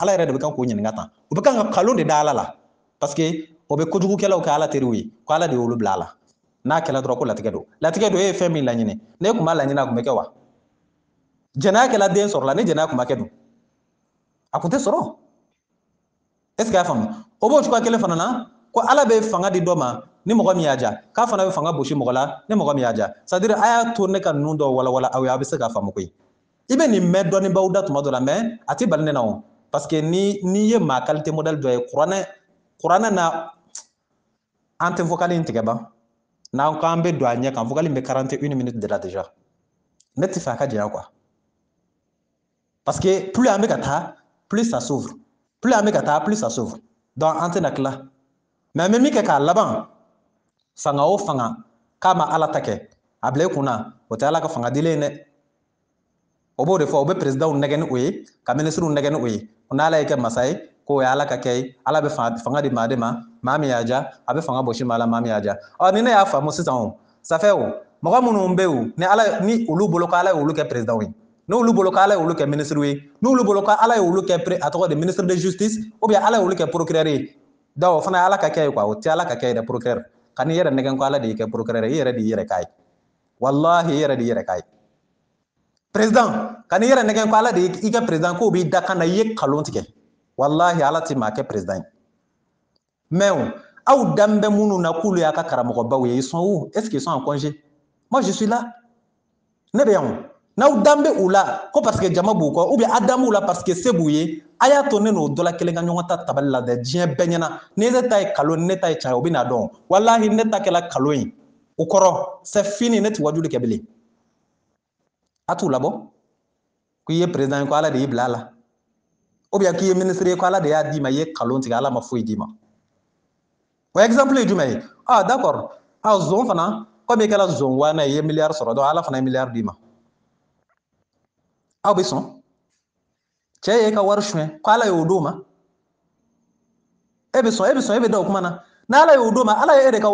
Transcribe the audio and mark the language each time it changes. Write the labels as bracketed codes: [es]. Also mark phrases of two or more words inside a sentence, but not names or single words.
[bm] Ala yɛrɛ de bɛ kan k'o ɲininka tan. O bɛ kan ka kalon de da Ala la. Parce que o bɛ kojugukɛlaw kɛ Ala teriw ye. Ko Ala de ye olu bila a la. N'a kɛla dɔrɔn ko latigɛ don. Latigɛ don e ye fɛn min laɲini. Ne kun b'a laɲini a kun bɛ kɛ wa? Jɛnɛya kɛla den sɔrɔla ni jɛnɛya kun ma kɛ dun? A kun tɛ sɔrɔ. [fr] Est ce que [bm] y'a faamu? O b'o cogoya kelen fana na ko Ala bɛ fanga di dɔ ma ni mɔgɔ min y'a diya k'a fana bɛ fanga gosi mɔgɔ la ni mɔgɔ min y'a diya. [fr] C'est à dire [bm] a y'a to ne ka ninnu dɔw walawala aw ye a bɛ se k'a faamu koyi. I bɛ nin mɛn dɔnnibaaw da tuma dɔ la mais a tɛ bali ne na o. Parce que n'i ye maa [fr] qualité modèle [bm] dɔ ye kuranɛ na an tɛ vocal in tigɛ ban. N'an k'an bɛ don a ɲɛ kan vocal in bɛ 41 [fr] minutes de la déjà. [bm] Ne tɛ fɛ a ka janya quoi. [fr] Parce que plus [bm] an bɛ ka taa [fr] plus ça s'ouvre. [bm] Plus an bɛ ka taa [fr] plus ça s'ouvre. [bm] Donc an tɛna tila. Mais an bɛ min kɛ k'a laban fanga o fanga k'a ma Ala ta kɛ a bila i kunna o tɛ Ala ka fanga dilen ye dɛ. O b'o de fɔ o bɛ président nɛgɛ ni o ye ka ministre nɛgɛ ni o ye. N'Ala ye kɛ masa ye k'o ye Ala ka kɛ ye. Ala bɛ fanga di maa de ma maa min y'a diya a bɛ fanga bɔsi maa la maa min y'a diya. Ni ne y'a faamu sisan o [fr] ça fait [bm] o mɔgɔ minnu bɛ yen ni olu bolo ko Ala ye olu kɛ président ye. N'olu bolo ko Ala ye olu kɛ ministre ye. N'olu bolo ko Ala ye olu kɛ a tɔgɔ de [fr] ministre de justice ou bien [bm] Ala ye olu kɛ procureur ye. Donc o fana ye Ala ka kɛ ye quoi o tɛ Ala ka kɛ ye dɛ procureur. Ka n'i yɛrɛ nɛgɛn ko Ala de y'i kɛ procureur ye i yɛrɛ de y'i yɛrɛ k'a ye. Wallahi i yɛrɛ de y'i yɛrɛ k'a ye. Président ka n'i yɛrɛ nɛgɛn ko Ala de y'i kɛ président k'o b'i da kan na i ye kalon tigɛ. Wallahi Ala tɛ maa kɛ président ye. Mais aw danbe minnu na k'olu y'a ka karamɔgɔbaw ye [fr] ils sont où? Est-ce qu'ils sont en congé? Moi je suis là. [bm] Ne bɛ yan o. N'aw danbe u la ko parce que jama b'u kɔ ou bien a danbe u la parce que se b'u ye a y'a to ne n'o dɔ la kelen ka ɲɔgɔn ta tabali la dɛ diɲɛ bɛɛ ɲɛna ni ne ta ye kalon ni ne ta ye caya o bɛ n'a dɔn wallahi ne ta kɛla kalon ye o kɔrɔ [fr] c'est fini [bm] ne tɛ wajuli kɛ bilen a t'u labɔ k'i ye président ye ko Ala de y'i bila a la ou bien k'i ye ministre ye ko Ala de y'a d'i ma i ye kalon tigɛ Ala ma foyi d'i ma o exemple ye jumɛn ye d'accord zon fana komi i kɛra zon wana ye i ye miliyari sɔrɔ donc Ala fana ye miliyari d'i ma aw bɛ sɔn cɛ ye ka wari suɲɛ ko Ala y'o d'o ma e bɛ sɔn e bɛ da o kuma na n'Ala y'o d'o ma Ala ye e de ka